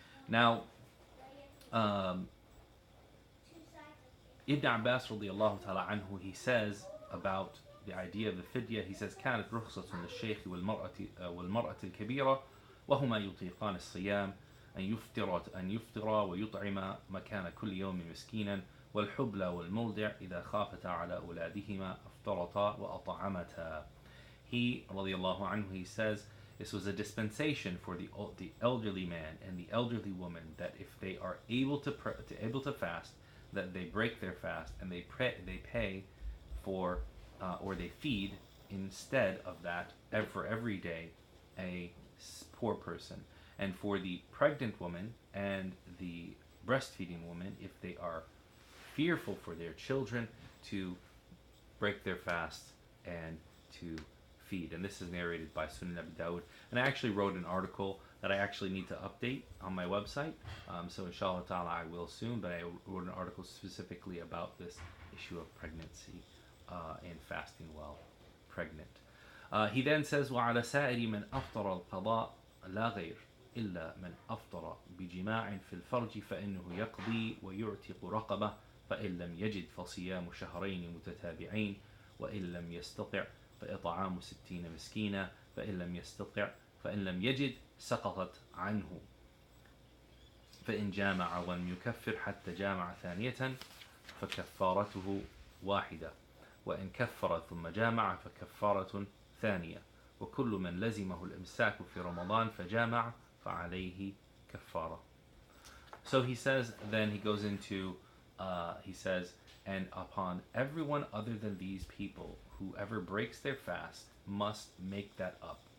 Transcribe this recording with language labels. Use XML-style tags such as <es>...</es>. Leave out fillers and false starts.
<en>Now, Ibn Abbas radiallahu ta'ala anhu, he says about the idea of the fidya, he says,</en> <ar>كانت رخصة للشيخ والمرأة الكبيرة وهما يطيقان الصيام أن يفطر ويطعم مكان كل يوم مسكينا والحبلى والمرضع إذا خافتا على أولادهما أفطرتا وأطعمتا.</ar> <en>He radiallahu anhu, he says, this was a dispensation for the elderly man and the elderly woman, that if they are able to fast, that they break their fast and they pay for or they feed instead of that for every day a poor person. And for the pregnant woman and the breastfeeding woman, if they are fearful for their children, to break their fast and to feed. And this is narrated by Sunan Abi Dawud. And I actually wrote an article that I actually need to update on my website. So inshallah ta'ala I will soon, but I wrote an article specifically about this issue of pregnancy and fasting while pregnant. He then says,</en> <ar>وَعَلَى سَائِرِ مَنْ أَفْطَرَ الْقَضَاء لَا غَيْرٍ إِلَّا مَنْ أَفْطَرَ بِجِمَاعٍ فِي الْفَرْجِ فَإِنَّهُ يَقْضِي وَيُعْتِقُ رَقَبَةً فإن لم يجد فصيام شهرين متتابعين وإن لم يستطع فإطعام 60 مسكينا فإن لم يجد سقطت عنه فإن جامع ولم يكفر حتى جامع ثانية فكفارته واحدة وإن كفر ثم جامع فكفارة ثانية وكل من لزمه الإمساك في رمضان فجامع فعليه كفارة.</ar> <en>So he says, then he goes into he says, and upon everyone other than these people, whoever breaks their fast must make that up.</en>